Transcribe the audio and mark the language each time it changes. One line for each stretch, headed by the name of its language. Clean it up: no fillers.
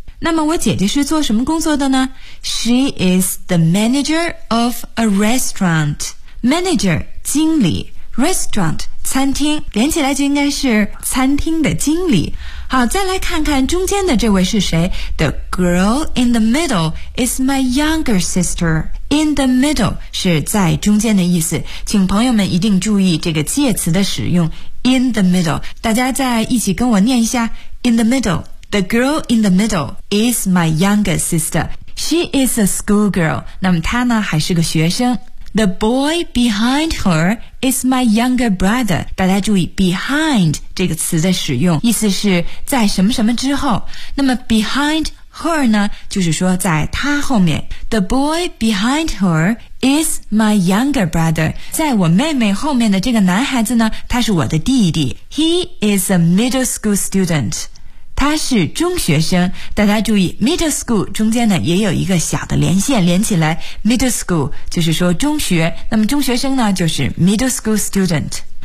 Chinese: 那么我姐姐是做什么工作的呢？
English: She is the manager of a restaurant.
Chinese: Manager 经理， restaurant餐厅，连起来就应该是餐厅的经理。好，再来看看中间的这位是谁。
English: The girl in the middle is my younger sister. In the middle
Chinese: 是在中间的意思，请朋友们一定注意这个介词的使用。
English: In the middle，
Chinese: 大家再一起跟我念一下。
English: In the middle， The girl in the middle is my younger sister. She is a school girl.
Chinese: 那么她呢还是个学生。
English: The boy behind her is my younger brother.
Chinese: 大家注意 behind 这个词的使用，意思是在什么什么之后。那么
English: behind her
Chinese: 呢，就是说在他后面。
English: The boy behind her is my younger brother.
Chinese: 在我妹妹后面的这个男孩子呢，他是我的弟弟。
English: He is a middle school student.
Chinese: 他是中学生。大家注意 middle school 中间呢也有一个小的连线连起来， middle school 就是说中学，那么中学生呢就是 middle school student。